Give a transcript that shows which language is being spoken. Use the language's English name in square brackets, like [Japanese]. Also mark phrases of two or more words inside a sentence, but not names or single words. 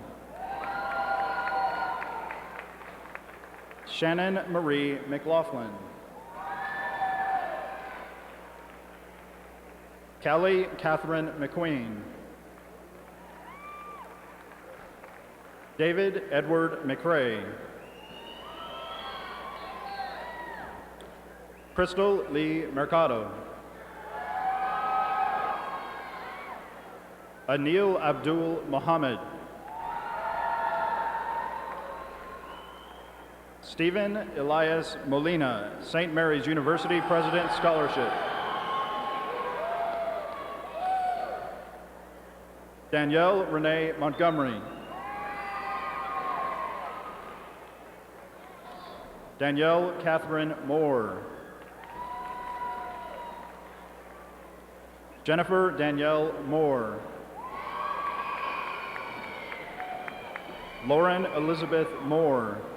[English] Shannon Marie McLaughlin. Callie Catherine McQueen. David Edward McRae. Crystal Lee Mercado. Anil Abdul Mohammed. Stephen Elias Molina, St. Mary's University President Scholarship. Danielle Renee Montgomery. Danielle Catherine Moore. Jennifer Danielle Moore. Lauren Elizabeth Moore.